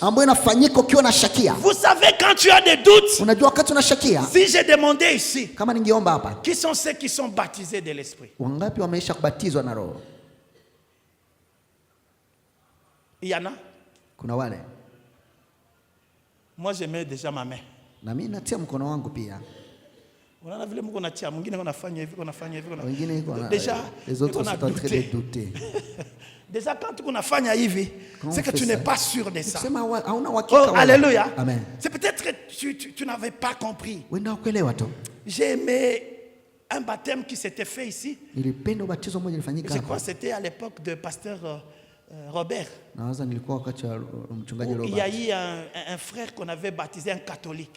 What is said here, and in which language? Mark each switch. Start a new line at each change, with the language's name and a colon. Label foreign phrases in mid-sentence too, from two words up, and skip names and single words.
French: Vous savez, quand tu as des doutes, si j'ai demandé ici, qui sont ceux qui sont baptisés de l'Esprit? Il y en a? Moi, je mets déjà ma main.
Swahili: Na mimi natia mkono wangu pia. Unaona vile Mungu anatia, mwingine unafanya hivi, unafanya hivi,
French: déjà les autres sont en train de douter. Déjà quand
Swahili: unafanya hivi,
French: c'est que tu n'es pas sûr de ça. Oh, alléluia. Amen. C'est peut-être que tu n'avais pas compris. J'ai aimé un baptême qui s'était fait ici. Je crois que c'était à l'époque de pasteur Robert. Il y a eu un frère qu'on avait baptisé un catholique.